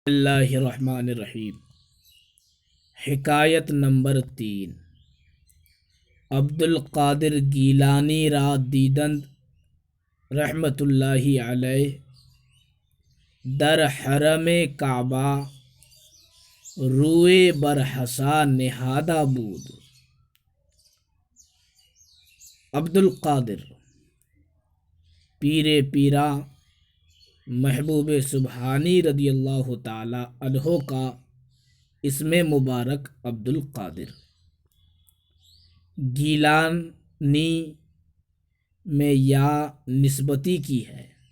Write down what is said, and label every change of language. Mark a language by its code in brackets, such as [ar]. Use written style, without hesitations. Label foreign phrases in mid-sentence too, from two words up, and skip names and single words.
[ar] اللہ الرحمن الرحیم۔ [ur] حکایت نمبر 3۔ [fa] عبد القادر گیلانی را دیدند [ar] رحمت اللہ علیہ [fa] در حرم کعبہ روئے بر حصا نہادہ بود۔ [ur] عبد القادر پیر پیرا محبوب سبحانی [ar] رضی اللہ تعالی عنہ [ur] کا اسم مبارک عبد القادر گیلانی میں یا نسبتی کی ہے۔